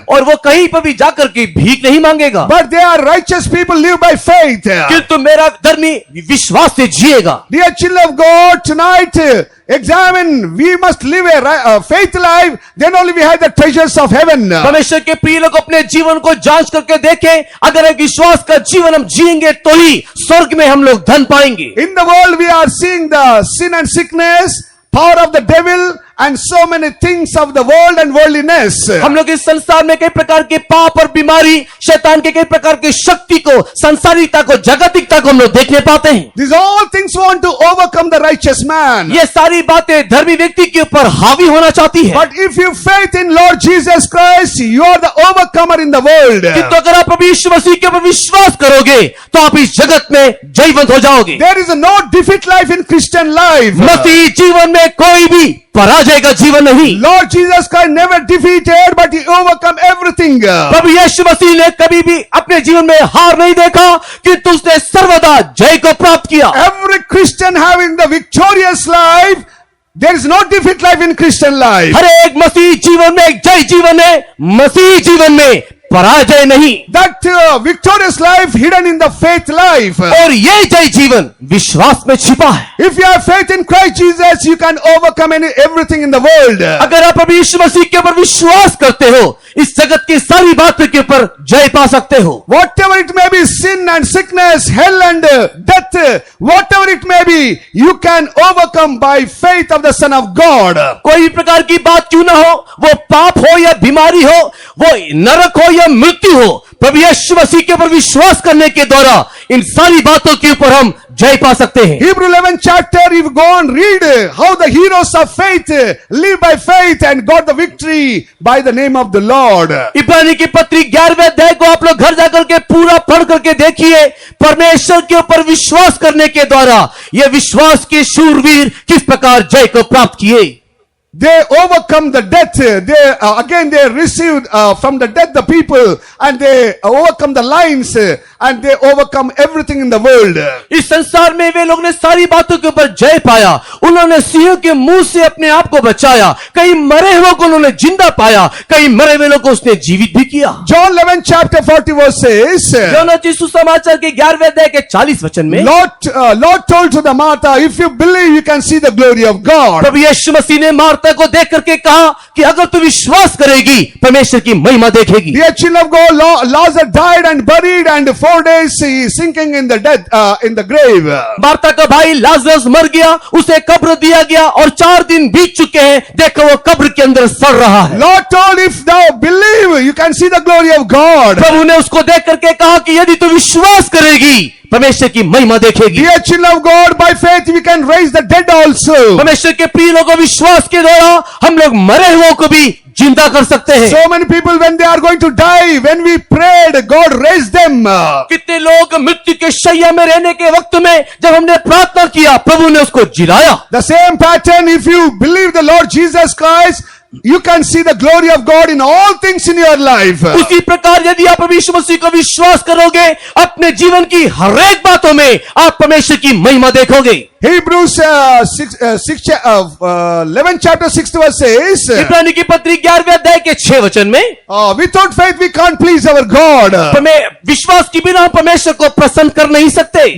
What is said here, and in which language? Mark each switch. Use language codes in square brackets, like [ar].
[hi] और वो कहीं पर भी जाकर के भीख नहीं मांगेगा। [en] But they are righteous people live by faith. [hi] किंतु मेरा धर्मी विश्वास से जिएगा। [en] Dear children of God, tonight examine. We must live a faith life. Then only we have the treasures of heaven. [hi] परमेश्वर के प्रिय लोग अपने जीवन को जांच करके देखें, अगर एक विश्वास का जीवन हम जिएंगे तो ही स्वर्ग में हम लोग धन पाएंगे। [en] In the world we are seeing the sin and sickness, power of the devil, and so many things of the world and worldliness. [hi] हम लोग इस संसार में कई प्रकार के पाप और बीमारी, शैतान के कई प्रकार की शक्ति को, संसारिकता को, जागतिकता को हम लोग देखने पाते हैं। [en] These all things want to overcome the righteous man. [hi] ये सारी बातें धर्मी व्यक्ति के ऊपर हावी होना चाहती है। [en] But if you faith in Lord Jesus Christ, you are the overcomer in the world. [hi] किंतु अगर आप प्रभु यीशु मसीह के ऊपर विश्वास करोगे तो आप इस जगत में जयवंत हो जाओगे। [en] There is no defeat life in Christian life. [hi] मसीही जीवन में कोई भी पराजय का जीवन नहीं। [en] Lord Jesus Christ never defeated, but he overcome everything. [hi] प्रभु यीशु मसीह ने कभी भी अपने जीवन में हार नहीं देखा, किंतु उसने सर्वदा जय को प्राप्त किया। [en] Every Christian having the victorious life. There is no defeat life in Christian life. [hi] हर एक मसीह जीवन में एक जय जीवन है। मसीही जीवन में पराजय नहीं, [en] that victorious life hidden in the faith life. [hi] और ये जय जीवन विश्वास में छिपा है। [en] If you have faith in Christ Jesus, you can overcome everything in the world. [hi] अगर आप अभी यीशु मसीह के ऊपर विश्वास करते हो, इस जगत की सारी बातों के ऊपर जय पा सकते हो। [en] Whatever it may be, sin and sickness, hell and death, whatever it may be, you can overcome by faith of the Son of God. [hi] कोई भी प्रकार की बात क्यों ना हो, वो पाप हो या बीमारी हो, वो नरक हो या मृत्यु हो, प्रभु यीशु मसीह के ऊपर विश्वास करने के द्वारा इन सारी बातों के ऊपर हम जय पा सकते हैं। [en] Hebrew 11 chapter, if you go and read how the heroes of faith live by faith and got the victory by the name of the Lord. [hi] इब्रानी की पत्री 11वें अध्याय को आप लोग घर जाकर के पूरा पढ़ करके देखिए, परमेश्वर के ऊपर विश्वास करने के द्वारा ये विश्वास के शूरवीर किस प्रकार जय को प्राप्त किए। [en] They overcome the death. They received from the death the people, and they overcome the lions, and they overcome everything in the world. [hi] इस संसार में वे लोग ने सारी बातों के ऊपर जय पाया। उन्होंने सिंह के मुंह से अपने आप को बचाया, कई मरे हुए को उन्होंने जिंदा पाया, कई मरे हुए लोगों को उसने जीवित भी किया। [en] John 11 chapter 40 verse says, [hi] यूहन्ना सुसमाचार के 11वें अध्याय के 40 वचन में [en] Lord told to the Martha, if you believe, you can see the glory of God. [hi] प्रभु यीशु मसीह ने मार्था को देख करके कहा कि अगर तू विश्वास करेगी, परमेश्वर की महिमा देखेगी। [en] Dear children of God, Lazarus died and buried, and 4 days he is sinking in the death, in the grave. [hi] Martha का भाई लाजरस मर गया, उसे कब्र दिया गया और 4 दिन बीत चुके हैं, देखो वो कब्र के अंदर सड़ रहा है। [en] Lord told, if thou believe, you can see the glory of God. [hi] प्रभु ने उसको देख करके कहा कि यदि तू विश्वास करेगी, परमेश्वर की महिमा देखेगी। [en] Dear children of God, by faith we can raise the dead also. [hi] परमेश्वर के प्रिय लोगों, विश्वास के द्वारा हम लोग मरे हुओं को भी जिंदा कर सकते हैं। [en] So many people, when they are going to die, when we prayed, God raised them. [hi] कितने लोग मृत्यु के शैया में रहने के वक्त में जब हमने प्रार्थना किया, प्रभु ने उसको जिलाया। [en] The same pattern, if you believe the Lord Jesus Christ, you can see the glory of God in all things in your life. [hi] उसी प्रकार यदि आप यीशु मसीह को विश्वास करोगे, अपने जीवन की हर एक बातों में आप परमेश्वर की महिमा देखोगे। [en] Hebrews 11 chapter 6 verse says, [hi] इब्रानी की पत्री 11वें अध्याय के 6 वचन में, [en] without faith we can't please our God. [hi] विश्वास के बिना हम परमेश्वर को प्रसन्न कर नहीं सकते।